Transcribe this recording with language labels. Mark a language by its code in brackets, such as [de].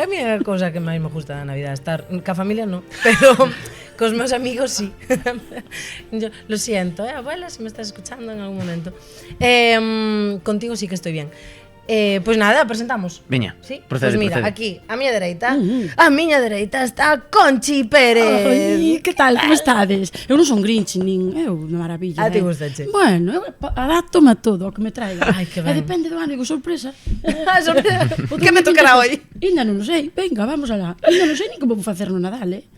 [gl] É a miña cousa que máis me gusta da Navidad, estar ca familia non, pero cos meus amigos sí. [es] Yo lo siento, abuela, si me estás escuchando en algún momento. Contigo sí que estoy bien. [gl] Pois nada, presentamos. Veña, ¿Sí? procede, Pois mira, procede. aquí, a miña dereita está Conchi Pérez. Ai, que tal, como estades? Eu non son Grinch, nin eu, na maravilla. A ti gustache? Bueno, eu adapto-me a todo, o que me traiga. Ai, que ben. E depende do ano, sorpresa. [es] Que me tocará hoy? [gl] Ainda non o sei, venga, vamos alá. Ainda non sei nin como vou facer no Nadal,